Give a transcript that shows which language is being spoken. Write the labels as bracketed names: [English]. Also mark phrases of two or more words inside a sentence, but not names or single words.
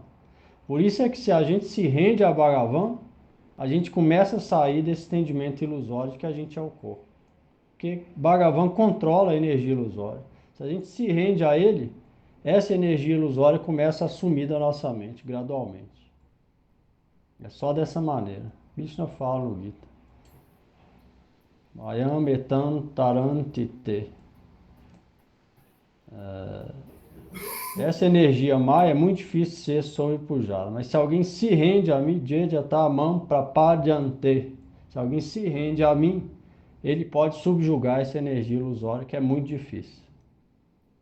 [Portuguese] Por isso é que se a gente se rende a Bhagavan, a gente começa a sair desse entendimento ilusório de que a gente é o corpo. Porque Bhagavan controla a energia ilusória. Se a gente se rende a ele, essa energia ilusória começa a sumir da nossa mente gradualmente. É só dessa maneira. Krishna fala no Gita. [Sanskrit] Mayam etam tarantite. [Portuguese] Essa energia Maya é muito difícil de ser sobrepujada. Mas se alguém se rende a mim, [Sanskrit] Jejatamam prapadyante. [Portuguese] Se alguém se rende a mim, ele pode subjugar essa energia ilusória, que é muito difícil.